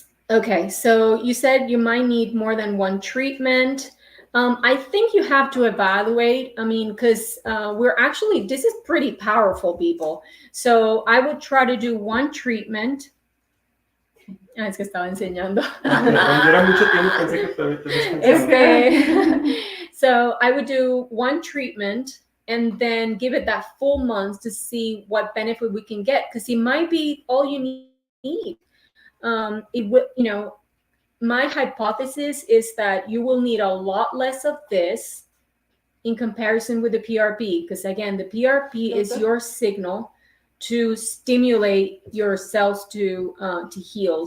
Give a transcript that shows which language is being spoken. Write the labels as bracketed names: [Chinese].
[English] Okay, so you said you might need more than one treatment. I think you have to evaluate. I mean, because this is pretty powerful, people. So I would try to do one treatment. [Spanish] Es que estaba enseñando. Cuando era mucho tiempo pensé que te habías [English] So I would do one treatment and then give it that full month to see what benefit we can get, because it might be all you need. It would, my hypothesis is that you will need a lot less of this in comparison with the PRP, because again, the PRP is your signal to stimulate your cells to heal.